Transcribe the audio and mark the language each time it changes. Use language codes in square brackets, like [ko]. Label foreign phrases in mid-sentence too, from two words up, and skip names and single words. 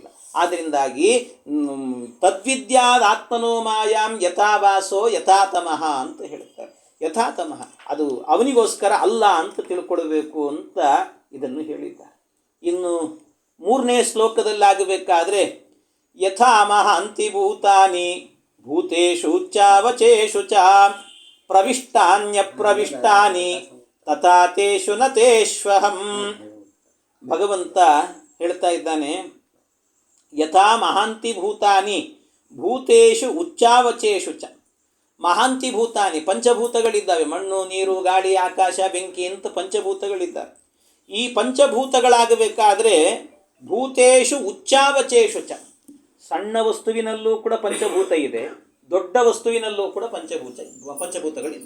[sa] ಆದ್ದರಿಂದಾಗಿ ತದ್ವಿದ್ಯಾದ ಆತ್ಮನೋ ಮಾಯಾಂ ಯಥಾವಾಸೋ ಯಥಾತಮಃ [kn] ಅಂತ ಹೇಳ್ತಾರೆ. ಯಥಾತಮಃ ಅದು ಅವನಿಗೋಸ್ಕರ ಅಲ್ಲ ಅಂತ ತಿಳ್ಕೊಳ್ಬೇಕು ಅಂತ ಇದನ್ನು ಹೇಳಿದ್ದಾರೆ. ಇನ್ನು 3ನೇ ಶ್ಲೋಕದಲ್ಲಾಗಬೇಕಾದ್ರೆ [sa] ಯಥಾ ಮಹಾಂತಿ ಭೂತಾನಿ ಭೂತೇಷು ಚಾವಚೇಷು ಚ ಪ್ರವಿಷ್ಟಾನ್ಯಪ್ರವಿಷ್ಟಾನಿ ತಥಾ ತೇಷು ನ ತೇಷ್ವಹಂ. [kn] ಭಗವಂತ ಹೇಳ್ತಾ ಇದ್ದಾನೆ, [sa] ಯಥಾ ಮಹಾಂತಿ ಭೂತಾನಿ ಭೂತೇಷು ಉಚ್ಚಾವಚೇಷು ಚ. ಮಹಾಂತಿ ಭೂತಾನಿ [kn] ಪಂಚಭೂತಗಳಿದ್ದಾವೆ, ಮಣ್ಣು, ನೀರು, ಗಾಳಿ, ಆಕಾಶ, ಬೆಂಕಿ ಅಂತ ಪಂಚಭೂತಗಳಿದ್ದಾವೆ. ಈ ಪಂಚಭೂತಗಳಾಗಬೇಕಾದ್ರೆ [sa] ಭೂತೇಷು ಉಚ್ಚಾವಚೇಷು ಚ, [kn] ಸಣ್ಣ ವಸ್ತುವಿನಲ್ಲೂ ಕೂಡ ಪಂಚಭೂತ ಇದೆ, ದೊಡ್ಡ ವಸ್ತುವಿನಲ್ಲೂ ಕೂಡ ಪಂಚಭೂತಗಳಿದ್ದಾವೆ.